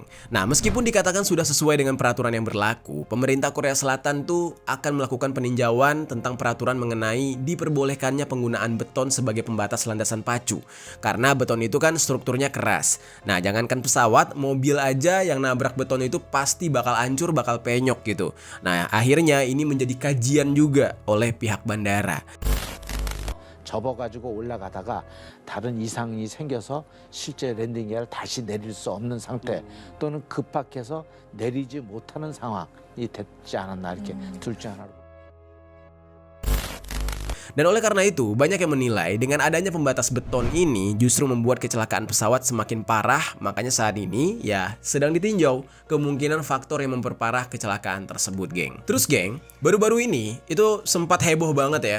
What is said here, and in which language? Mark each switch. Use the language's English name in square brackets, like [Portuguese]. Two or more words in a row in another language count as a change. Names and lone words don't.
[Indonesian] Nah, meskipun dikatakan sudah sesuai dengan peraturan yang berlaku, pemerintah Korea Selatan tuh akan melakukan peninjauan tentang peraturan mengenai diperbolehkannya penggunaan beton sebagai pembatas landasan pacu. Karena beton itu kan strukturnya keras. Nah, jangankan pesawat, mobil aja yang nabrak beton itu pasti bakal hancur, bakal penyok gitu. Nah, akhirnya ini menjadi kajian juga oleh pihak bandara. [Korean] 접어가지고 올라가다가 다른 이상이 생겨서 실제 랜딩 기어를 다시 내릴 수 없는 상태 또는 급박해서 내리지 못하는 상황이 됐지 않았나 이렇게 둘 중 하나로. [Indonesian] Dan oleh karena itu, banyak yang menilai dengan adanya pembatas beton ini justru membuat kecelakaan pesawat semakin parah. Makanya saat ini ya sedang ditinjau kemungkinan faktor yang memperparah kecelakaan tersebut, geng. Terus geng, baru-baru ini itu sempat heboh banget ya.